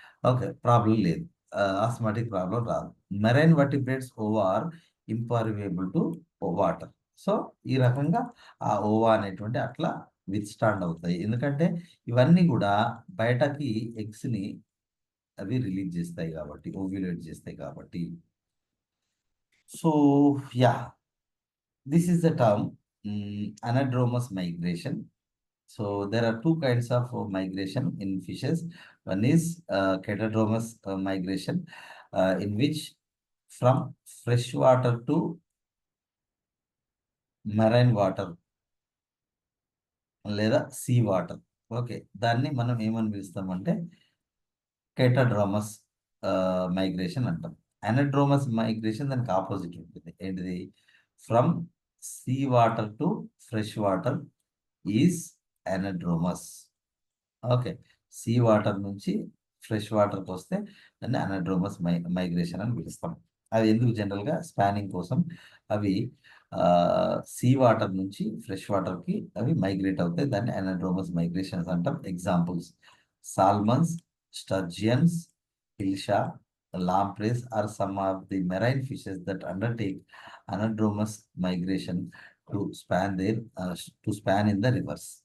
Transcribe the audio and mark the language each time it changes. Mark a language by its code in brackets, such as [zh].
[te] Okay, problem లేదు, osmotic problem రాదు. [en] Marine vertebrates ova are impermeable to water. [te] So ఈ రకంగా ఆ ఓవా అనేటువంటి అట్లా విత్స్టాండ్ అవుతాయి. ఎందుకంటే ఇవన్నీ కూడా బయటకి ఎగ్స్ని అవి రిలీజ్ చేస్తాయి కాబట్టి, ఓవ్యులేట్ చేస్తాయి కాబట్టి. [en] So yeah, this is the term anadromous migration. So there are two kinds of migration in fishes. One is catadromous migration, in which from fresh water to marine water లేదా sea water. [te] ఓకే, దాన్ని మనం ఏమని పిలుస్తామంటే కేటాడ్రోమస్ migration అంటాం. అనడ్రోమస్ migration దానికి opposite ఉంటుంది. ఏంటిది, [en] From sea water to fresh water is anadromous. [te] Okay, sea water నుంచి fresh వాటర్కి వస్తే దాన్ని అనడ్రోమస్ మైగ్రేషన్ అని పిలుస్తాం. అది ఎందుకు, జనరల్గా స్పానింగ్ కోసం అవి సీ వాటర్ నుంచి ఫ్రెష్ వాటర్కి అవి మైగ్రేట్ అవుతాయి. దాన్ని అనడ్రోమస్ మైగ్రేషన్స్ అంటాం. Examples salmons, స్టర్జియన్స్, హిల్షా, [en] lampreys are some of the marine fishes that undertake anadromous migration to span in the rivers.